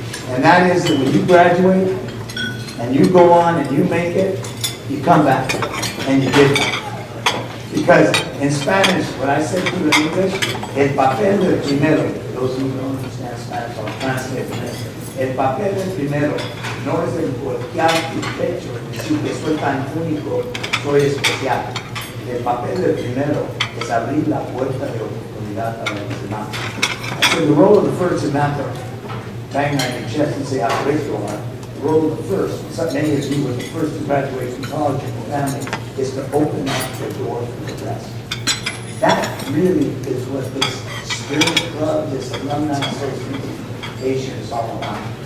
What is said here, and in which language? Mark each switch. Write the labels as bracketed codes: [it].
[en] And that is that when you graduate and you go on and you make it, you come back and you give back. Because in Spanish, what I said to you in English, [es] el papel del primero, [en] those who don't understand Spanish, I'll translate it. [es] El papel del primero no es el golpear tu pecho, es decir, que soy tan único, soy especial. El papel del primero es abrir la puerta de oportunidad para los demás. [en] So the role of the first is not to bang on your chest and say how great you are. The role of the first, so many of you were the first to graduate from college in your family, is to open up the door for the rest. That really is what this spirit club, this alumni association is all about.